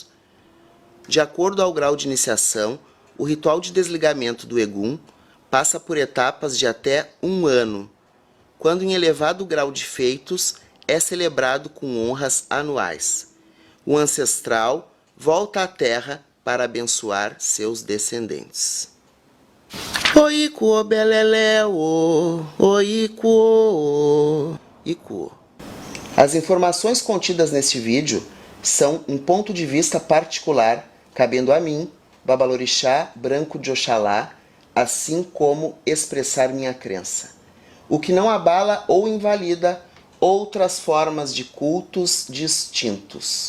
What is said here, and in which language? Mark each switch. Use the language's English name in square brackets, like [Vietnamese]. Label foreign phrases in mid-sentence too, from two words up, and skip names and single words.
[Portuguese] De acordo ao grau de iniciação, o ritual de desligamento do Egum passa por etapas de até 1 ano, quando em elevado grau de feitos é celebrado com honras anuais. O ancestral volta à terra para abençoar seus descendentes. Oikuo beleleo, oikuo, ikuo. As informações contidas neste vídeo são um ponto de vista particular, cabendo a mim, Babalorixá Branco de Oxalá, assim como expressar minha crença, o que não abala ou invalida outras formas de cultos distintos.